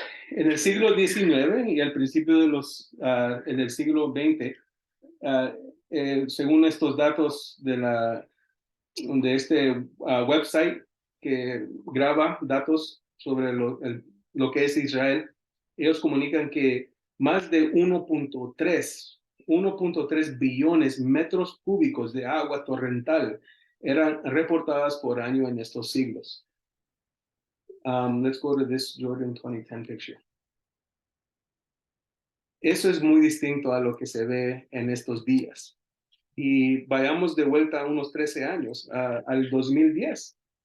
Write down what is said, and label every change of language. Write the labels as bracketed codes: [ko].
[es] En el siglo XIX y al principio en el siglo XX, según estos datos de este website que graba datos sobre lo que es Israel, ellos comunican que más de 1.3 billones metros cúbicos de agua torrental eran reportadas por año en estos siglos. [en] Let's go to this Jordan 2010 picture. [es] Eso es muy distinto a lo que se ve en estos días. Y vayamos de vuelta a unos 13 años, al 2010.